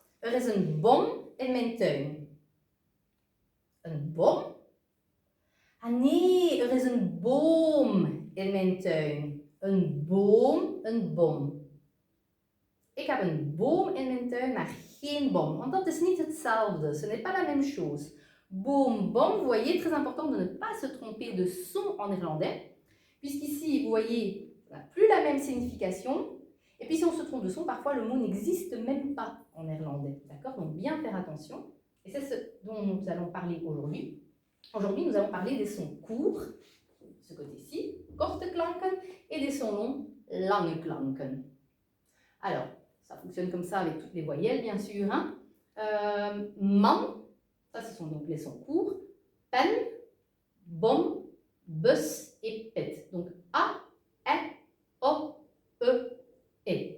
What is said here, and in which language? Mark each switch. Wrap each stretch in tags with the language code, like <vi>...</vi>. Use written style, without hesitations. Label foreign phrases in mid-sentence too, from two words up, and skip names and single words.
<nl>Er is een bom in mijn tuin. Een bom? Ah nee, er is een boom in mijn tuin. Een boom, een bom. Ik heb een boom in mijn tuin, maar geen bom. Want dat is niet hetzelfde.</nl> <fr>Ce n'est pas la même chose.</fr> <nl>Boom, bom,</nl> <fr>vous voyez, très important de ne pas se tromper de son en néerlandais. Puisqu'ici, vous voyez, on n'a plus la même signification. Et puis si on se trompe de son, parfois le mot n'existe même pas en néerlandais. D'accord? Donc bien faire attention. Et c'est ce dont nous allons parler aujourd'hui. Aujourd'hui, nous allons parler des sons courts, ce côté-ci,</fr> <nl>korte klanken,</nl> <fr>et des sons longs,</fr> <nl>lange klanken.</nl> <fr>Alors, ça fonctionne comme ça avec toutes les voyelles, bien sûr. Hein. Man, ça ce sont donc les sons courts.</fr> <nl>Pen, bom, bus</nl> <fr>et pet. Donc A, E, O, E, E.</fr>